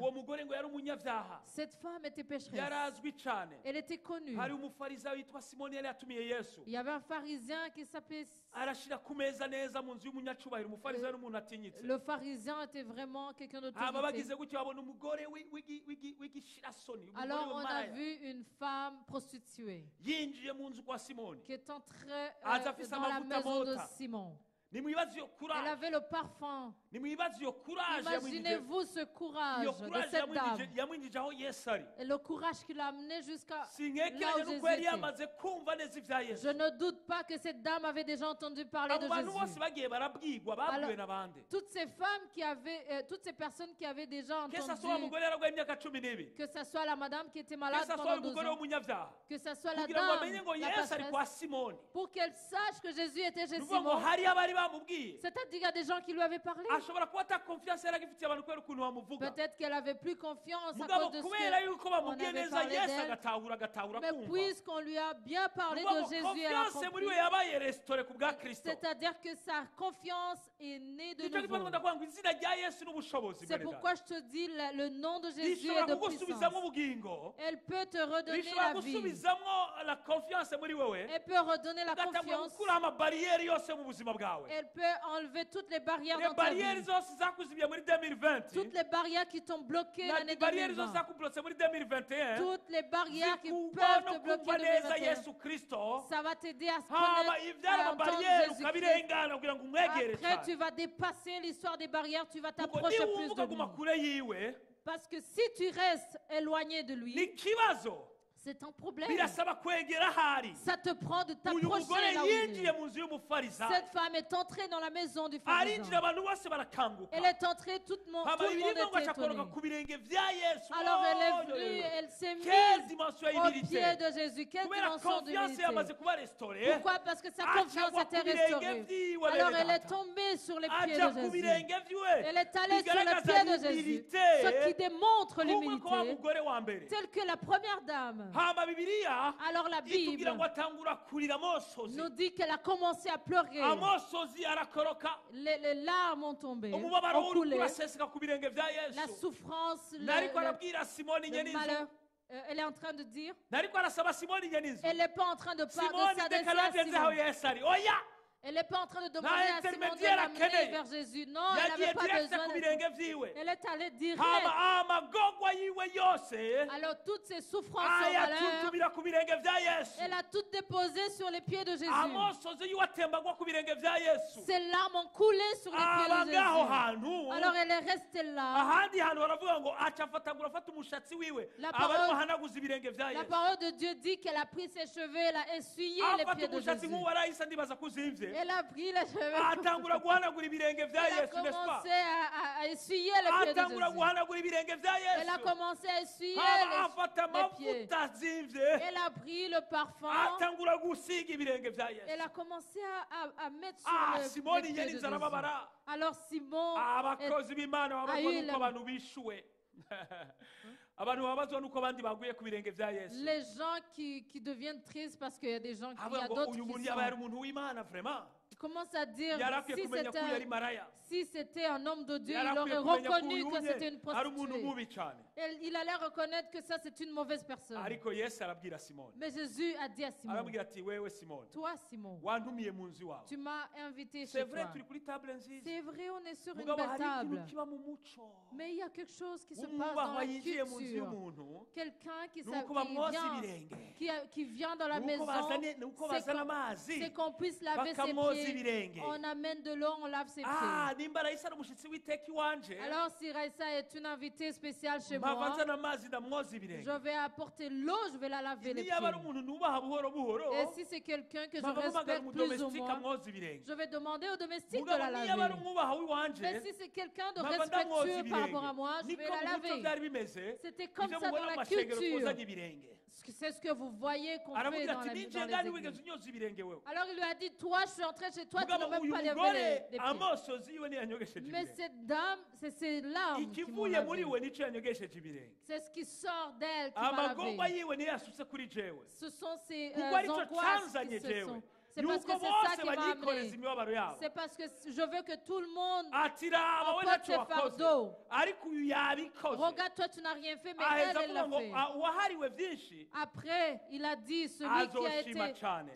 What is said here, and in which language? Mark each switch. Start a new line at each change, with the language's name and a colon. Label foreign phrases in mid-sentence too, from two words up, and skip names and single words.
Rundi: uwo mugore ngo yari umunyavyaha
French: Cette femme était pécheresse.
Rundi: yarazwi cane
French: Elle était connue.
Rundi: hari umufarisayo yitwa simoni yari yatumiye yesu
French: Il y avait un pharisien qui s'appelait...
Rundi: arashira ku meza neza mu nzu y'umunyacubahiro umufarisayo n'umuntu atinyitse
French: Le pharisien était vraiment quelqu'un
Rundi: hama
French: d'autorité.
Rundi: bagize gutyo babona umugore w'igishirasoni umugore
French: Alors, on a
Rundi: w'maraya
French: vu une femme prostituée
Rundi: yinjiye mu nzu kwa simoni
French: qui est entrée
Rundi: Aza afise
French: dans la
Rundi: amavuta
French: maison de
Rundi: mota.
French: Simon.
Rundi: nimwibaze iyo
French: Elle
Rundi: kuraje
French: avait le parfum.
Rundi: nimwibaze iyo kuraje
French: Imaginez-vous ce courage
Rundi: iyo
French: de
Rundi: kuraje
French: cette dame.
Rundi: yamwinjije aho yesu ari
French: Et le courage qui l'a amené jusqu'à là
Rundi: sinkekeranye
French: où
Rundi: nuko
French: Jésus
Rundi: yari
French: était.
Rundi: yamaze kumva neza ibya yesu
French: Je ne doute pas que cette dame avait déjà entendu parler
Rundi: abo
French: de
Rundi: bantu bose
French: Jésus.
Rundi: bagiye barabwirwa babwiwe
French: Alors,
Rundi: n'abandi
French: Toutes ces femmes qui avaient, toutes ces personnes qui avaient déjà que ça soit entendu,
Rundi: umugore yararwaye imyaka 12
French: que ce soit la madame qui était que malade ça soit pendant 12
Rundi: umugore
French: ans,
Rundi: w'umunyabyaha
French: que ce soit la
Rundi: kugira ngo bamenye
French: dame,
Rundi: ngo
French: la
Rundi: yesu ari kwa
French: passeresse,
Rundi: simoni
French: pour qu'elle sache que Jésus était chez
Rundi: ni ukuvuga ngo
French: Simon.
Rundi: hari abari bamubwiye
French: C'est-à-dire qu'il y a des gens qui lui avaient parlé.
Rundi: ashobora kuba ata confiance yari agifitiye abantu kubera ukuntu bamuvuga
French: Peut-être qu'elle avait plus confiance à
Rundi: mugabo
French: cause de ce
Rundi: kubera yuko
French: qu'on
Rundi: bamubwiye
French: avait
Rundi: neza
French: parlé
Rundi: yesu
French: d'elle.
Rundi: agatahura
French: Mais
Rundi: kumva
French: puisqu'on lui a bien parlé
Rundi: ni ukuvuga
French: de
Rundi: ngo
French: Jésus, elle a
Rundi: confiance muri
French: compris.
Rundi: we yabaye restore ku bwa kristo
French: C'est-à-dire que sa confiance est née de
Rundi: nicyo gituma
French: nouveau.
Rundi: ndakuvuga ngo izina rya yesu n'ubushobozi
French: C'est
Rundi: bwene
French: pourquoi je te dis, le nom de Jésus
Rundi: rishobora
French: est de
Rundi: kugusubizamo
French: puissance.
Rundi: ubugingo
French: Elle peut te redonner
Rundi: rishobora
French: la vie.
Rundi: gusubizamo
French: la confiance
Rundi: muri wewe
French: Elle peut redonner la ugatangura confiance. gukuraho amabariyeri yose mu buzima bwawe Elle peut enlever toutes les barrières les dans ta
Rundi: bariyeri
French: vie.
Rundi: zose zakuzibiye muri 2020
French: Toutes les barrières qui t'ont bloqué
Rundi: na
French: l'année
Rundi: bariyeri zose
French: 2020.
Rundi: zakublotse muri 2021
French: Toutes les barrières qui
Rundi: zikuba
French: peuvent
Rundi: no
French: te bloquer
Rundi: kumva
French: en
Rundi: neza
French: 2021.
Rundi: yesu kristo
French: Ça va t'aider à se
Rundi: hama
French: connaître,
Rundi: ibyari
French: à entendre
Rundi: amabariyeri
French: Jésus-Christ.
Rundi: ukabirengana kugira ngo umwegere
French: Après, tu
Rundi: cyane
French: vas dépasser l'histoire des barrières, tu vas
Rundi: kuko
French: t'approcher
Rundi: niba
French: plus
Rundi: wumva
French: de
Rundi: guma
French: lui.
Rundi: kure yiwe
French: Parce que si tu restes éloigné de
Rundi: ni
French: lui,
Rundi: ikibazo
French: c'est un problème.
Rundi: birasaba kwegera ahari
French: Ça te prend de
Rundi: uyu mugore
French: t'approcher là où il
Rundi: yinjiye
French: est.
Rundi: mu nzu y'umufarisayo
French: Cette femme est entrée dans la maison du
Rundi: arinjira
French: pharisien.
Rundi: abantu bose barakanguka
French: Elle est entrée, tout le monde
Rundi: hama
French: était
Rundi: ibiri ngo
French: étonné.
Rundi: acakoroka ku birenge vya yesu
French: Alors elle est Oh, venue, yo, yo. elle s'est quelle mise dimension au
Rundi: y'humilité
French: pied de Jésus. Quelle
Rundi: kubera
French: dimension
Rundi: confiance yamaze
French: d'humilité.
Rundi: kuba restore
French: Pourquoi? Parce que sa
Rundi: Acha
French: confiance
Rundi: wa
French: était
Rundi: ku birenge
French: restaurée.
Rundi: vyiwe
French: Alors
Rundi: bene
French: elle est
Rundi: data.
French: tombée sur les pieds
Rundi: aja
French: de
Rundi: ku
French: Jésus.
Rundi: birenge vyiwe
French: Elle est allée sur
Rundi: bigaragaza
French: les pieds de Jésus.
Rundi: l'humilité
French: Ce qui démontre
Rundi: kumwe ko wa
French: l'humilité,
Rundi: mugore wa mbere
French: telle que la première dame.
Rundi: hama bibiliya
French: Alors la
Rundi: itubwira
French: Bible
Rundi: ngo atangura kurira amosozi
French: nous dit qu'elle a commencé à pleurer.
Rundi: amosozi arakoroka
French: Les larmes ont tombé,
Rundi: umubabaro
French: ont coulé.
Rundi: uri kuraseseka ku birenge vya
French: La
Rundi: yesu
French: souffrance,
Rundi: nariko arabwira simoni
French: le
Rundi: nyenizu
French: malheur. Elle est en train de dire,
Rundi: nariko arasaba simoni nyenizu
French: elle n'est pas en train de parler
Rundi: simoni
French: de
Rundi: ndeka
French: s'adresser à
Rundi: nageze aho
French: Simon.
Rundi: yesu ari oya
French: Elle n'est pas en train de demander à Simon de
Rundi: intermédiaire
French: l'amener
Rundi: akeneye.
French: vers Jésus. Non, elle
Rundi: yagiye
French: n'avait pas
Rundi: direct
French: besoin
Rundi: ku
French: de...
Rundi: birenge vyiwe
French: Elle est allée direct.
Rundi: hama amagogwa yiwe yose
French: Alors toutes ces souffrances, son malheur,
Rundi: ayatuntumira ku birenge vya yesu
French: elle a tout déposé sur les pieds de Jésus.
Rundi: amosozi yiwe atembagwa ku birenge vya yesu
French: Ses larmes ont coulé sur les pieds
Rundi: aba
French: de
Rundi: ngaho
French: Jésus.
Rundi: hantu
French: Alors elle est restée là.
Rundi: ahandi hantu baravuga ngo aca afatagura afata umushatsi wiwe
French: La
Rundi: aba
French: parole-
Rundi: arimo ahanaguza ibirenge vya
French: La
Rundi: yesu
French: parole de Dieu dit qu'elle a pris ses cheveux, elle a essuyé les
Rundi: afata
French: pieds de
Rundi: umushatsi
French: Jésus.
Rundi: nk'uwo arahise ndibaza ko uzimvye
French: Elle a pris les cheveux.
Rundi: atangura guhanagura ibirenge bya
French: Elle a
Rundi: yesu
French: n'est-ce pas commencé à essuyer les pieds de
Rundi: atangura
French: Jésus.
Rundi: guhanagura ibirenge bya
French: Elle a
Rundi: yesu
French: commencé à essuyer
Rundi: afata
French: les pieds.
Rundi: amavuta azimvye
French: Elle a pris le parfum.
Rundi: atangura gusiga ibirenge bya
French: Elle
Rundi: yesu
French: a commencé à mettre sur les
Rundi: simoni
French: pieds de
Rundi: yari
French: Jésus.
Rundi: arababara
French: Alors Simon,
Rundi: abakozi b'imana babazwa
French: eu
Rundi: nuko
French: le-
Rundi: abantu bishuwe abantu babazwa nuko abandi baguye ku birenge bya yesu
French: les gens qui deviennent tristes parce qu'il y a des gens, il y
Rundi: avuga
French: a
Rundi: ngo
French: d'autres
Rundi: uyu muntu
French: qui
Rundi: yaba yari
French: sont,
Rundi: umuntu w'imana vraiment
French: ils commencent à dire
Rundi: yari akwiye
French: si
Rundi: kumenya ko uyu yari maraya
French: c'était un homme de Dieu,
Rundi: yari
French: il
Rundi: akwiye
French: aurait
Rundi: kumenya ko
French: reconnu
Rundi: uyu
French: que
Rundi: unye
French: c'était une
Rundi: ari umuntu
French: prostituée.
Rundi: mubi cyane
French: Il allait reconnaître que ça c'est une mauvaise personne.
Rundi: ariko yesu arabwira simoni
French: Mais Jésus a dit à Simon,
Rundi: arabwira ati wewe simoni
French: toi Simon,
Rundi: wantumiye mu nzu iwawe
French: tu m'as invité c'est chez vrai toi.
Rundi: turi kuri table nziza
French: C'est vrai, on est sur une
Rundi: mugabo
French: belle
Rundi: hari ikintu
French: table.
Rundi: kiba mu muco
French: Mais il y a quelque chose qui se passe dans
Rundi: umwubahwa
French: la
Rundi: yinjiye mu nzu
French: culture.
Rundi: y'umuntu
French: Quelqu'un
Rundi: ni uko bamwoza
French: vient,
Rundi: ibirenge
French: qui vient dans la
Rundi: ni
French: maison,
Rundi: uko bazana amazi
French: c'est qu'on puisse laver ses
Rundi: bakamwoza
French: pieds.
Rundi: ibirenge
French: On amène de l'eau, on lave ses ah pieds.
Rundi: nimba arayisa ari umushyitsi w'iteka iwanje
French: Alors si Raissa est une invitée spéciale chez
Rundi: mpava
French: moi,
Rundi: nzana amazi ndamwoza ibirenge
French: je vais apporter l'eau, je vais la laver les
Rundi: niyo aba ari
French: pieds.
Rundi: umuntu nubaha buhoro buhoro
French: Et si c'est quelqu'un que je
Rundi: mpava mpamagara
French: respecte plus ou
Rundi: umudomesitike
French: moins,
Rundi: amwoza ibirenge
French: je vais demander au domestique de
Rundi: mugabo
French: la
Rundi: niyo aba ari
French: laver.
Rundi: umwubaha w'iwanje
French: Mais si c'est quelqu'un de
Rundi: mpava ndamwoza
French: respectueux par rapport à
Rundi: ibirenge
French: moi, je vais
Rundi: niko
French: la
Rundi: mu muco
French: laver.
Rundi: byari bimeze
French: C'était comme
Rundi: ibyo
French: ça
Rundi: mubona
French: dans
Rundi: mu
French: la
Rundi: mashengero
French: culture.
Rundi: twozanya ibirenge
French: C'est ce que vous voyez qu'on fait
Rundi: aramubwira
French: dans,
Rundi: ati
French: dans
Rundi: ninjiye
French: les
Rundi: ngani
French: églises.
Rundi: wigeze unyoza ibirenge wewe
French: Alors il lui a dit, toi, je suis entré chez toi, tu
Rundi: mugabo
French: n'as même
Rundi: uyu
French: pas levé
Rundi: mugore
French: les pieds.
Rundi: amosozi yiwe niyanyogesheje
French: Mais
Rundi: ibirenge
French: cette dame, c'est larmes qui m'ont
Rundi: ikivuye muri
French: lavé.
Rundi: we nicyo yanyogesheje ibirenge
French: C'est ce qui sort d'elle qui m'a
Rundi: amagomba
French: lavé.
Rundi: yiwe niyo yasutse kuri jewe
French: Ce sont ces
Rundi: kuko aricyo
French: angoisses qui
Rundi: cyanzanye
French: se
Rundi: jewe
French: sont. C'est parce que
Rundi: yuko
French: c'est ça
Rundi: bose
French: qui m'a
Rundi: banyikoreza
French: amené.
Rundi: imibabaro yabo
French: C'est parce que je veux que tout le monde
Rundi: ati raba we
French: emporte
Rundi: ntacyo
French: ses
Rundi: wakoze
French: fardeaux.
Rundi: ariko uyu yabikoze
French: Regarde, toi, tu n'as rien fait, mais elle,
Rundi: aheza
French: elle
Rundi: avuga
French: l'a
Rundi: ngo
French: fait.
Rundi: uwahariwe byinshi
French: Après, il a dit,
Rundi: azoshima cyane